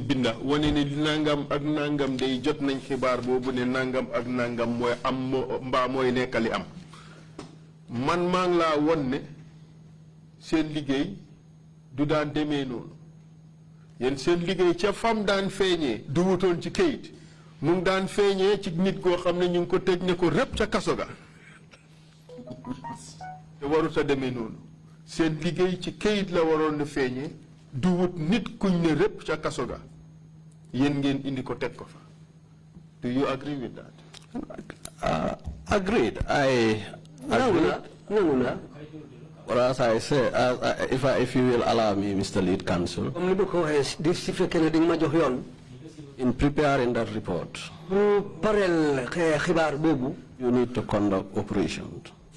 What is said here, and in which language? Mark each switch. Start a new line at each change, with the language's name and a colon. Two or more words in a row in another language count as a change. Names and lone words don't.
Wolof: binda wane ne nangam ak nangam day jot nañ xibaar boobu ne nangam ak nangam mooy am mbaa mooy nekkali am man maa ngi laa won ne seen liggéey du daan demee noonu yéen seen liggéey ca fam daan feeñee du wutoon ci këyit mu ngi daan feeñee ci nit goo xam ne ñu ngi ko tëj ne ko rëpp ca kaso ga te warut a demee noonu seen liggéey ci këyit la waroon na feeñee du wut nit kuñ ne rëpp ca kaso ga yéen ngeen indi ko teg ko fa.
English: Do you agree with that? Agreed. I agree. No. Or as I say, if you will allow me, Mr. Lead Counsel, in preparing that report, you need to conduct operations.